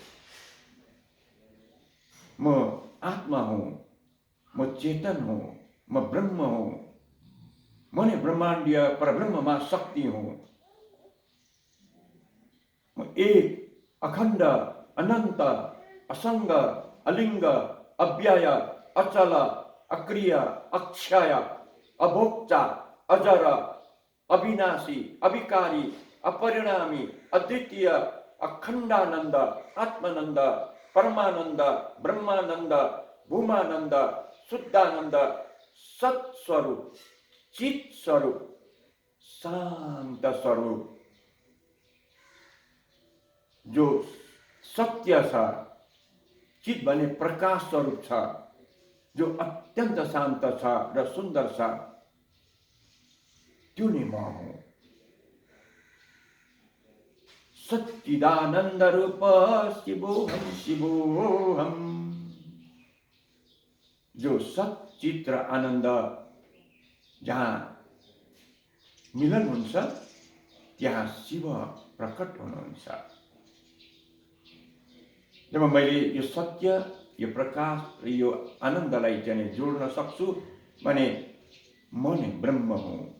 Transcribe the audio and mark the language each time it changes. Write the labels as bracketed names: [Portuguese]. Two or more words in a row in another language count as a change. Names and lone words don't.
[Nepali] म आत्मा हूँ, म चेतन हूँ, म ब्रह्म हूँ, म नै ब्रह्माण्डीय परब्रह्ममा शक्ति हूँ। [Sanskrit] म एक, अखण्ड, अनन्त, असङ्ग, अलिङ्ग, अव्यय, अचल, अक्रिय, अक्षय, अभोक्ता, अजर, अविनाशी, अविकारी, अपरिणामी, अद्वितीय, अखंडानंद, आत्मानंद, परमानंद, ब्रह्मानंद, भूमानंद, शुद्धानंद, सत्स्वरूप, चित स्वरूप, शांत स्वरूप, [Nepali] जो सत्य छ, चित भने प्रकाश स्वरूप छ, जो अत्यन्त शान्त छ र सुन्दर छ, त्यो नै म हुँ। [Sanskrit] सच्चिदानंद रूप शिवोहम शिवोहम, [Nepali] जो सच्चित्र आनन्द जहाँ मिलन हुन्छ त्यहाँ शिव प्रकट हुनुहुन्छ। जब मैले यो सत्य, यो प्रकाश र यो आनन्दलाई चाहिँ जोड्न सक्छु भने म नै ब्रह्म हुँ।